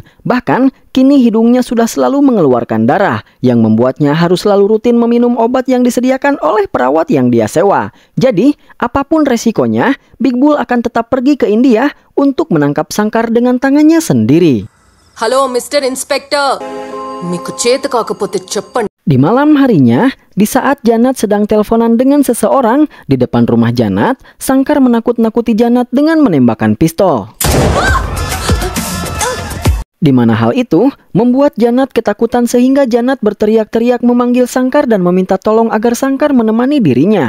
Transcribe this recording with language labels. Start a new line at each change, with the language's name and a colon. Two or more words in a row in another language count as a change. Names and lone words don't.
Indonesian: Bahkan, kini hidungnya sudah selalu mengeluarkan darah, yang membuatnya harus selalu rutin meminum obat yang disediakan oleh perawat yang dia sewa. Jadi, apapun resikonya, Big Bull akan tetap pergi ke India untuk menangkap Shankar dengan tangannya sendiri.
Telugu: Halo,
English: Mr. Inspector.
Telugu: Miku చేత కాకపోతే చెప్పండి.
Indonesian: Di malam harinya, di saat Janat sedang teleponan dengan seseorang di depan rumah Janat, Shankar menakut-nakuti Janat dengan menembakkan pistol. Di mana hal itu membuat Janat ketakutan sehingga Janat berteriak-teriak memanggil Shankar dan meminta tolong agar Shankar menemani dirinya.